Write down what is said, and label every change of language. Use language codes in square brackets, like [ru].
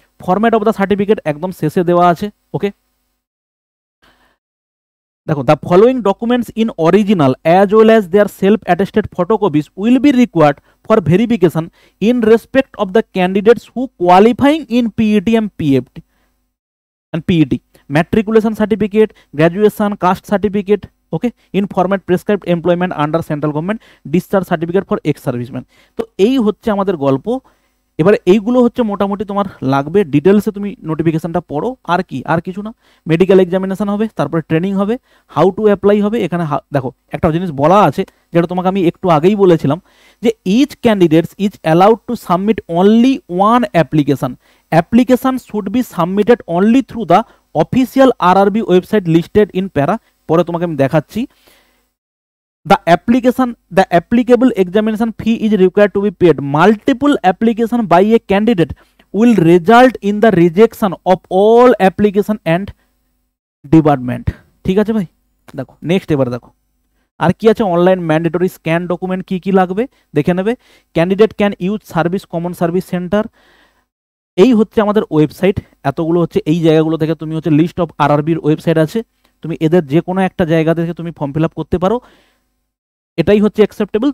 [bn] Format of the certificate একদম শেষে দেওয়া আছে, ওকে। [en] দেখো, the following documents in original as well as their self attested photocopies will be required for verification in respect of the candidates who qualifying in PET and PET. Matriculation certificate, graduation, caste certificate, okay, in format prescribed employment under central government, discharge certificate for ex-serviceman. [bn] তো এই হচ্ছে আমাদের গল্প। এবারে এইগুলো হচ্ছে মোটামুটি তোমার লাগবে, ডিটেলসে তুমি নোটিফিকেশনটা পড়ো, আর কি, আর কিছু না। মেডিকেল এক্সামিনেশন হবে, তারপরে ট্রেনিং হবে, হাউ টু অ্যাপ্লাই হবে। এখানে দেখো একটা জিনিস বলা আছে যেটা তোমাকে আমি একটু আগেই বলেছিলাম যে [en] Each candidates is allowed to submit only one application should be submitted only through the official RRB website listed in para. [bn] পরে তোমাকে আমি দেখাচ্ছি। [en] The applicable examination fee is required to be paid. Multiple application by a candidate will result in the rejection of all application and department. [bn] ঠিক আছে ভাই, দেখো next এবার দেখো আর কি আছে। অনলাইন ম্যান্ডেটরি স্ক্যান ডকুমেন্ট কি কি লাগবে দেখে নেবে। [en] candidate can use service common service centre, [bn] এই হচ্ছে আমাদের ওয়েবসাইট। এতগুলো হচ্ছে এই জায়গাগুলো থেকে তুমি হচ্ছে লিস্ট অফ RRBর ওয়েবসাইট আছে, তুমি এদের যে কোনো একটা জায়গা থেকে তুমি ফর্ম ফিল আপ করতে পারো। এটাই হচ্ছে অ্যাকসেপ্টেবল।